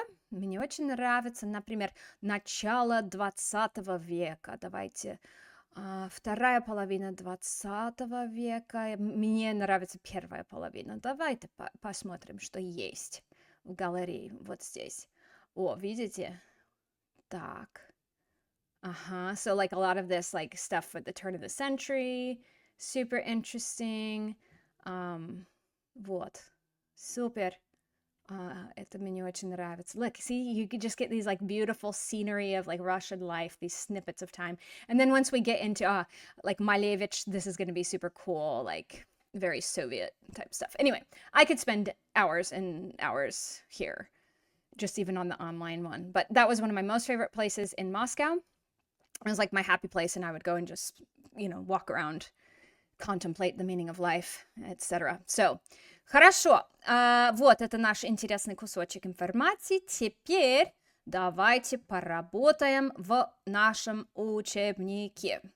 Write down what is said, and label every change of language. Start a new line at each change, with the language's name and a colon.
Russian: Мне очень нравится, например, начало 20 века, давайте, вторая половина 20 века, мне нравится первая половина, давайте посмотрим, что есть в галерее, вот здесь. О, видите? Так.
English: So like a lot of this like stuff for the turn of the century, super interesting.
Russian: Вот, супер. Это мне очень нравится.
English: Look, see, you could just get these like beautiful scenery of like Russian life, these snippets of time. And then once we get into like Malevich, this is going to be super cool, like very Soviet type stuff. Anyway, I could spend hours and hours here, just even on the online one. But that was one of my most favorite places in Moscow. It was like my happy place, and I would go and just, you know, walk around, contemplate the meaning of life, etc. So,
Russian: хорошо. Вот это наш интересный кусочек информации. Теперь Давайте поработаем в нашем учебнике.